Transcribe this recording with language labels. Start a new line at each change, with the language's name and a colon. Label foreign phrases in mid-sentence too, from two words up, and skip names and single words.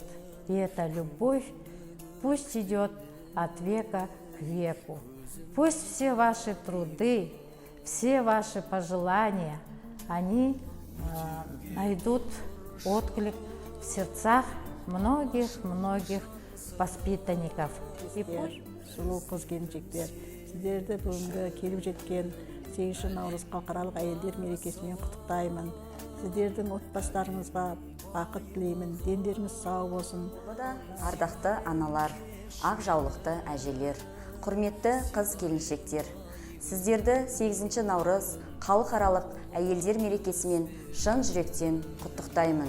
Russian: И эта любовь пусть идет от века к веку. Пусть все ваши труды, все ваши пожелания, они найдут отклик в сердцах многих воспитанников.
Kazakh: Сұлу қыз-келіншектер, сіздерді бүгінгі келіп жеткен 8 наурыз халықаралық әйелдер мерекесімен құттықтаймын. Сіздердің отбасыларыңызға бақыт тілеймін, дендеріңіз сау болсын. Ардақты аналар, ақ жаулықты әжелер, құрметті қыз-келіншектер, сіздерді 8 наурыз халықаралық әйелдер мерекесімен шын жүректен құттықтаймын.